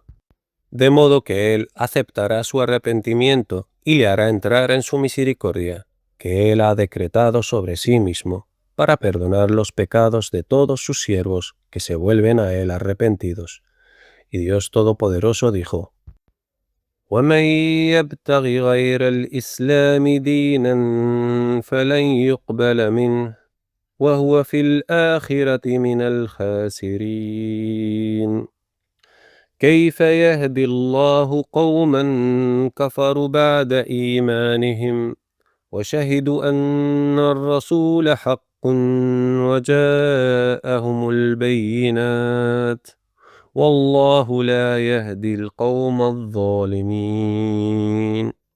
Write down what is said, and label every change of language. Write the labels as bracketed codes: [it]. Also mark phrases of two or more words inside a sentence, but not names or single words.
[es] De modo que él aceptará su arrepentimiento y le hará entrar en su misericordia, que él ha decretado sobre sí mismo, para perdonar los pecados de todos sus siervos que se vuelven a él arrepentidos. Y Dios Todopoderoso dijo: [ar] وَمَن يَبْتَغِ غَيْرَ الْإِسْلَامِ دِينًا فَلَن يُقْبَلَ مِنْهُ وَهُوَ فِي الْآخِرَةِ مِنَ الْخَاسِرِينَ. كيف يهدي الله قوما كفروا بعد إيمانهم وشهدوا أن الرسول حق وجاءهم البينات والله لا يهدي القوم الظالمين.